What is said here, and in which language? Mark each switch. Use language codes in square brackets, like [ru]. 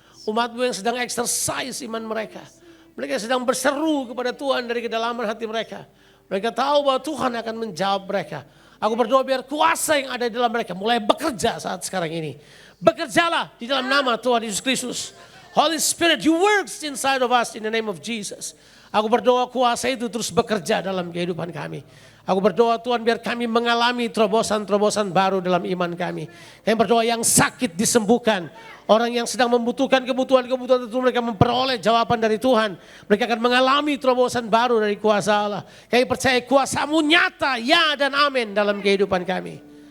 [id] Umat-Mu yang sedang exercise iman mereka. Mereka sedang berseru kepada Tuhan dari kedalaman hati mereka. Mereka tahu bahwa Tuhan akan menjawab mereka. Aku berdoa biar kuasa yang ada di dalam mereka mulai bekerja saat sekarang ini. Bekerjalah di dalam nama Tuhan Yesus Kristus. [en] Holy Spirit, you works inside of us in the name of Jesus. [id] Aku berdoa kuasa itu terus bekerja dalam kehidupan kami. Aku berdoa Tuhan biar kami mengalami terobosan-terobosan baru dalam iman kami. Kami berdoa yang sakit disembuhkan. Orang yang sedang membutuhkan kebutuhan-kebutuhan itu mereka memperoleh jawaban dari Tuhan. Mereka akan mengalami terobosan baru dari kuasa Allah. Kami percaya kuasa-Mu nyata, ya dan amin dalam kehidupan kami.